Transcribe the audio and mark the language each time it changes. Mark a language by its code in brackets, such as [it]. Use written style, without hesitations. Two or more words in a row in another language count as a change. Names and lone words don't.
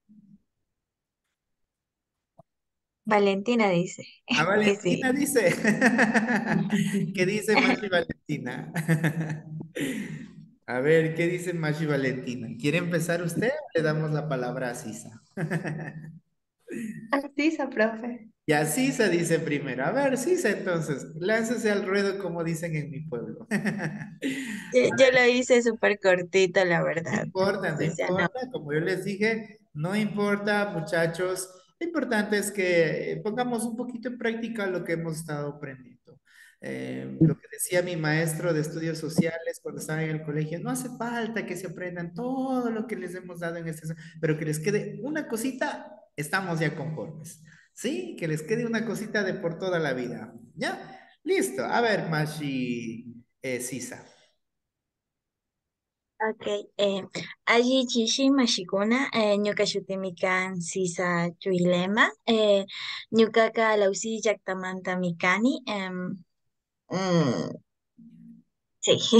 [es] Valentina dice A que Valentina sí. dice. ¿Qué dice Machi Valentina? A ver, ¿qué dice Machi Valentina? ¿Quiere empezar usted o le damos la palabra a Sisa? Sisa, profe. Ya Sisa dice primero. A ver, Sisa, entonces, láncese al ruedo como dicen en mi pueblo. Yo lo hice súper cortito, la No verdad. importa, no O sea, no. importa, como yo les dije, no importa, muchachos. Lo importante es que pongamos un poquito en práctica lo que hemos estado aprendiendo. Lo que decía mi maestro de estudios sociales cuando estaba en el colegio, no hace falta que se aprendan todo lo que les hemos dado en pero que les quede una cosita, estamos ya conformes. ¿Sí? Que les quede una cosita de por toda la vida. ¿Ya? Listo. A ver, Mashi, Sisa. [qu] Ok, allí chishi mashikuna, ñuka shutimikan sisa chuilema, ñukaka lausi llaktamanta mikani, mm, sí,